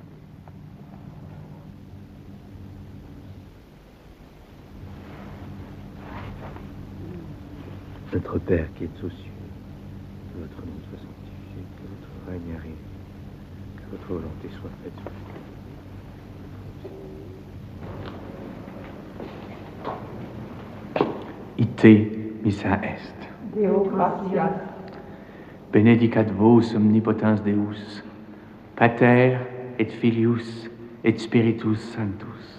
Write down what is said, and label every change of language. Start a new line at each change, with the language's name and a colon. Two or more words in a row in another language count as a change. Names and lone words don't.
French: Notre Père qui es aux cieux, que votre nom soit sanctifié, que votre règne arrive, que votre volonté soit faite sur la terre.
Latin: Ite missa est. Deo gratias. Benedicat vos omnipotens Deus, Pater et Filius et Spiritus Sanctus.